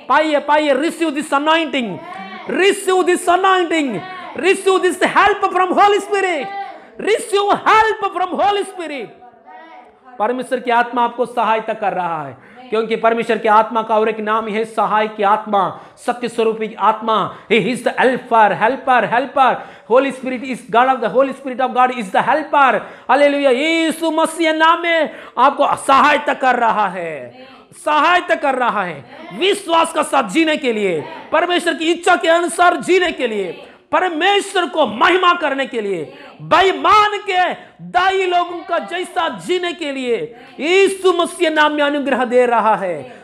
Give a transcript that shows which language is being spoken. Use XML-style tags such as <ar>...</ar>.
<hi>पाइए पाइए,</hi> <en>Receive this anointing, receive this anointing, receive this help from holy spirit, receive help from holy spirit.</en> <hi>परमेश्वर की आत्मा आपको सहायता कर रहा है, क्योंकि परमेश्वर की आत्मा का और एक नाम है सहाय की आत्मा, सत्य स्वरूपी आत्मा।</hi> <en>He is the helper, helper, helper. Holy Spirit is God of the Holy Spirit of God is the helper.</en> <hi>Hallelujah. यीशु मसीह नाम में आपको सहायता कर रहा है, सहायता कर रहा है विश्वास का साथ जीने के लिए, परमेश्वर की इच्छा के अनुसार जीने के लिए, परमेश्वर को महिमा करने के लिए, बेईमान के दाई लोगों का जैसा जीने के लिए यीशु मसीह नाम में अनुग्रह दे रहा है।</hi>